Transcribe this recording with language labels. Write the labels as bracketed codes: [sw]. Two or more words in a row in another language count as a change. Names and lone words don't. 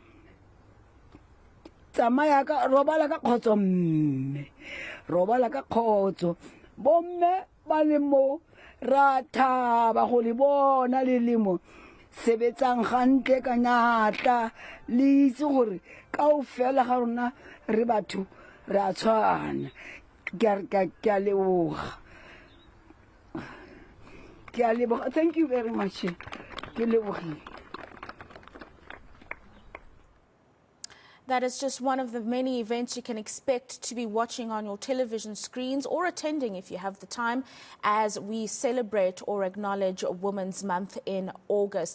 [tn] tsamaya ka robala ka khotso mme robala ka khotso bomme ba le mo ra thaba go le bona le lemo sebetsang gantle ka natla le itse gore kaofela ga rona re batho re a tshwana ke a leboga [en] thank you very much [tn] ke lebogile. [en] That is just one of the many events you can expect to be watching on your television screens or attending if you have the time as we celebrate or acknowledge Women's Month in August.